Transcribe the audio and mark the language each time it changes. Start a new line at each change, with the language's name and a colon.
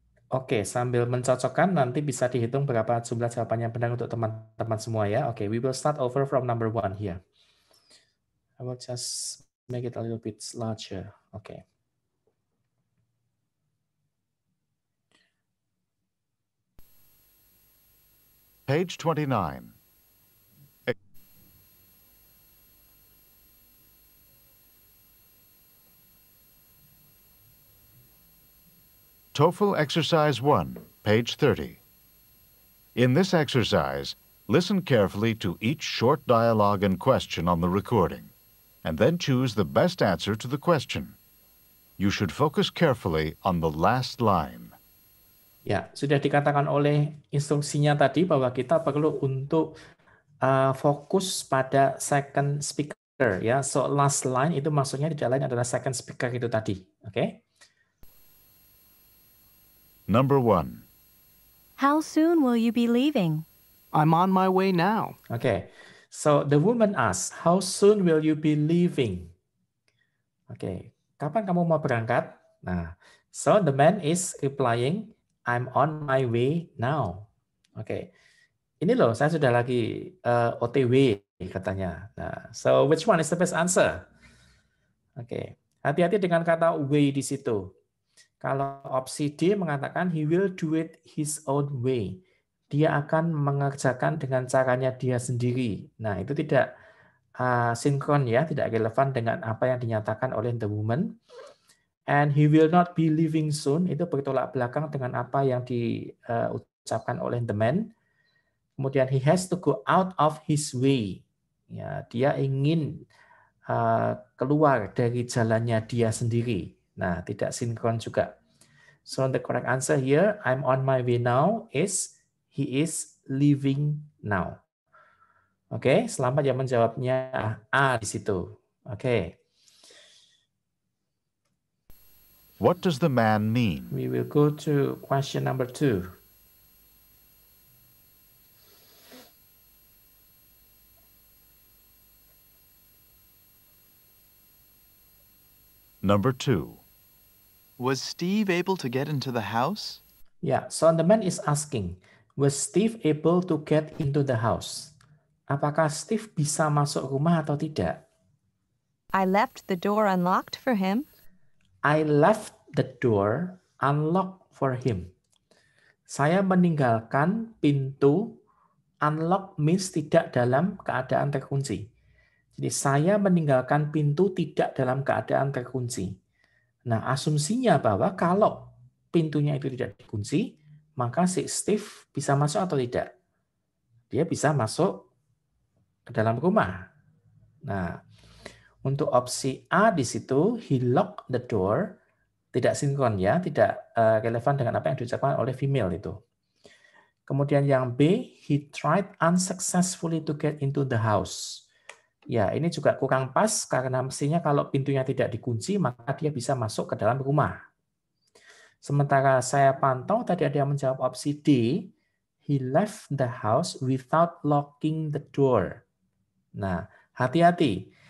Indonesian: Oke, sambil mencocokkan nanti bisa dihitung berapa jumlah jawaban yang benar untuk teman-teman semua ya.
English: Oke, we will start over from number 1 here. I will just make it a little bit larger. Okay. Page 29. TOEFL Exercise 1, page 30. In this exercise, listen carefully to each short dialogue and question on the recording, and then choose the best answer to the question. You should focus carefully on the last line.
Indonesian: Ya, sudah dikatakan oleh instruksinya tadi bahwa kita perlu untuk fokus pada
English: second speaker
Indonesian: ya.
English: So last line
Indonesian: itu maksudnya tidak lain adalah
English: second speaker
Indonesian: itu tadi. Oke.
English: Number 1. How soon will you be leaving? I'm on my way now. Okay. So the woman asks, how soon will you be leaving?
Indonesian: Oke. Kapan kamu mau berangkat?
English: Nah, so the man is replying, I'm on my way now.
Indonesian: Oke. Ini loh, saya sudah lagi OTW katanya.
English: Nah, so which one is the best answer?
Indonesian: Oke. Hati-hati dengan kata way di situ. Kalau opsi D mengatakan
English: he will do it his own way.
Indonesian: Dia akan mengerjakan dengan caranya dia sendiri. Nah, itu tidak sinkron ya, tidak relevan dengan apa yang dinyatakan oleh
English: the woman. And he will not be leaving soon,
Indonesian: itu bertolak belakang dengan apa yang diucapkan oleh
English: the man.
Indonesian: Kemudian
English: he has to go out of his way.
Indonesian: Ya, dia ingin keluar dari jalannya dia sendiri. Nah, tidak sinkron juga.
English: So the correct answer here, I'm on my way now, is he is leaving now.
Indonesian: Oke, selamat yang menjawabnya A di situ. Oke.
English: What does the man mean? We will go to question number 2. Number 2. Was Steve able to get into the house? Yeah, so the man is asking, was Steve able to get into the house?
Indonesian: Apakah Steve bisa masuk rumah atau tidak?
English: I left the door unlocked for him. I left the door unlocked for him.
Indonesian: Saya meninggalkan pintu,
English: unlock means
Indonesian: tidak dalam keadaan terkunci. Jadi saya meninggalkan pintu tidak dalam keadaan terkunci. Nah, asumsinya bahwa kalau pintunya itu tidak dikunci, maka si Steve bisa masuk atau tidak? Dia bisa masuk ke dalam rumah. Nah, untuk opsi A di situ,
English: he locked the door,
Indonesian: tidak sinkron ya, tidak relevan dengan apa yang diucapkan oleh female itu. Kemudian yang B,
English: he tried unsuccessfully to get into the house.
Indonesian: Ya, ini juga kurang pas karena mestinya kalau pintunya tidak dikunci, maka dia bisa masuk ke dalam rumah. Sementara saya pantau tadi ada yang menjawab opsi D,
English: he left the house without locking the door.
Indonesian: Nah, hati-hati.